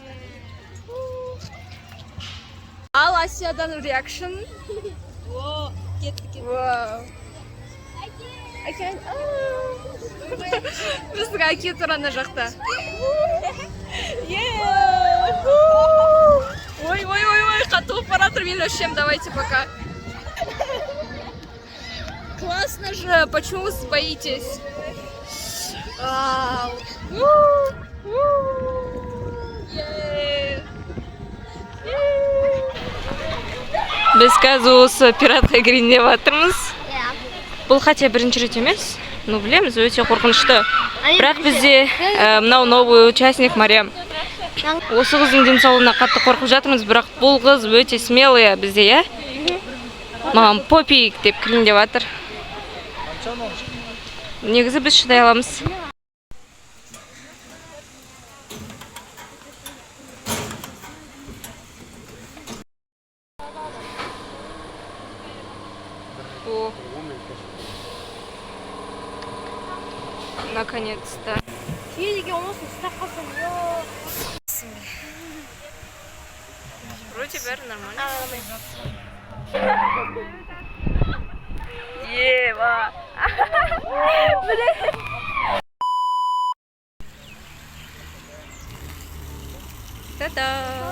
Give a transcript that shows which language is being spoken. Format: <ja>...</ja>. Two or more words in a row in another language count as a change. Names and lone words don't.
<kk>Ал Асиядан реакшн. Кеттік. Біздің әке тұр ана жақта. Ой, қатты болып баратыр, мен өшем,</kk> <ru>давайте пока. Классно же, почему вы боитесь?</ru> <kk>Біз қазір осы пиратқа кірейін деп жатырмыз. Бұл хотя бірінші рет емес, но білеміз, өте қорқынышты. Бірақ бізде мынау новый участник Мариам. Осы қыздың денсаулығына қатты қорқып жатырмыз, бірақ бұл қыз өте смелый бізде, иә? Маған попик деп кірін деп жатыр. Негізі біз шыдай аламыз.</kk> <ru>О, наконец-то. Вроде бы нормально. Ева. Та-да.</ru>